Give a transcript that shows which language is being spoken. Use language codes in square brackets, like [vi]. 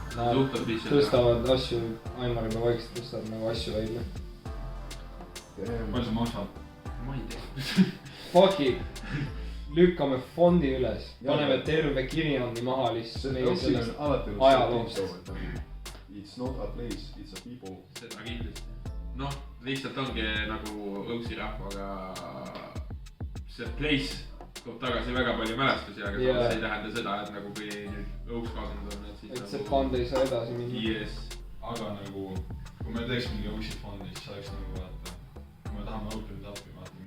[et] Nad tõstavad asju, Aimariga vaikselt tõstavad nagu asju välja. Palju see maksab? Ma ei tea. [en] Fuck it. [et] Lükkame fondi üles. Paneme terve kirjandi maha lihtsalt meie sellest ajaloost. [en] It's not a place, it's a people. [et] Seda kindlasti. Noh, lihtsalt ongi nagu õuksi rahvaga see place toob tagasi väga palju mälestusi, aga see ei tähenda seda, et nagu kui nüüd õuks kaasanud on, et siis et see fond ei saa edasi minna. [en] Yes. [et] Aga nagu, kui me teeks mingi õuksi fondi, siis oleks nagu vaata, kui me tahame [en] open it up'i, [et] vaata